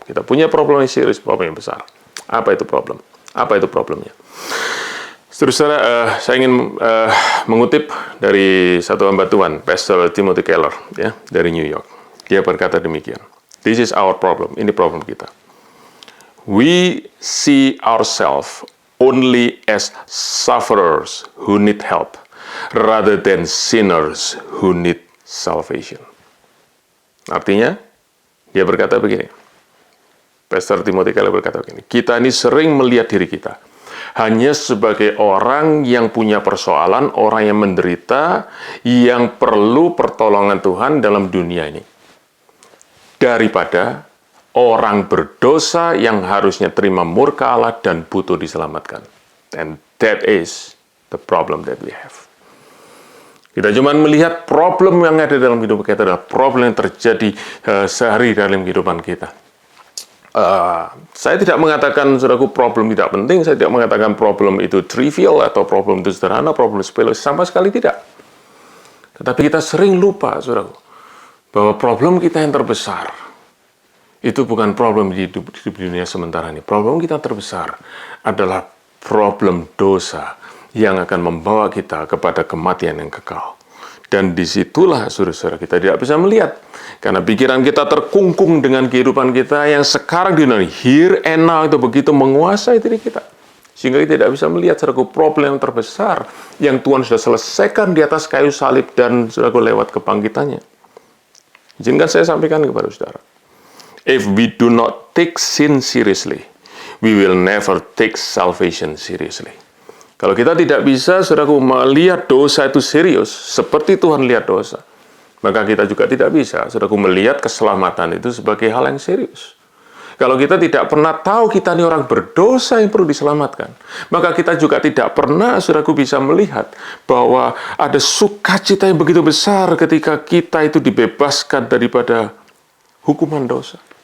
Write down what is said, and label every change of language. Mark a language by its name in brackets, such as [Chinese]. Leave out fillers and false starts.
[Indonesian] Kita punya problem yang serius, problem yang besar. Apa itu problem? Apa itu problemnya? Saudara, saya ingin mengutip dari satu hamba Tuhan, Pastor Timothy Keller, ya, dari New York. Dia berkata demikian, [English] "This is our problem." [Indonesian] Ini problem kita. [English] We see ourselves only as sufferers who need help, rather than sinners who need salvation. [Indonesian] Artinya, dia berkata begini. Pastor Timothy Keller berkata begini, kita ini sering melihat diri kita hanya sebagai orang yang punya persoalan, orang yang menderita, yang perlu pertolongan Tuhan dalam dunia ini, daripada orang berdosa yang harusnya terima murka Allah dan butuh diselamatkan. [English] And that is the problem that we have. [Indonesian] Kita cuma melihat problem yang ada dalam hidup kita adalah problem yang terjadi sehari dalam kehidupan kita. Saya tidak mengatakan, saudaraku, problem tidak penting. Saya tidak mengatakan problem itu trivial atau problem itu sederhana, problem sepele, sama sekali tidak. Tetapi kita sering lupa, saudaraku, bahwa problem kita yang terbesar itu bukan problem di dunia sementara ini. Problem kita terbesar adalah problem dosa yang akan membawa kita kepada kematian yang kekal. Dan disitulah, saudara-saudara, kita tidak bisa melihat. Karena pikiran kita terkungkung dengan kehidupan kita yang sekarang di dunia, [English] here and now, [Indonesian] itu begitu menguasai diri kita. Sehingga kita tidak bisa melihat, saudaraku, problem yang terbesar yang Tuhan sudah selesaikan di atas kayu salib dan, saudaraku, lewat kebangkitannya. Izinkan saya sampaikan kepada saudara. [English] If we do not take sin seriously, we will never take salvation seriously. [Indonesian] Kalau kita tidak bisa, saudaraku, melihat dosa itu serius, seperti Tuhan lihat dosa, maka kita juga tidak bisa, saudaraku, melihat keselamatan itu sebagai hal yang serius. Kalau kita tidak pernah tahu kita ini orang berdosa yang perlu diselamatkan, maka kita juga tidak pernah, saudaraku, bisa melihat bahwa ada sukacita yang begitu besar ketika kita itu dibebaskan daripada hukuman dosa.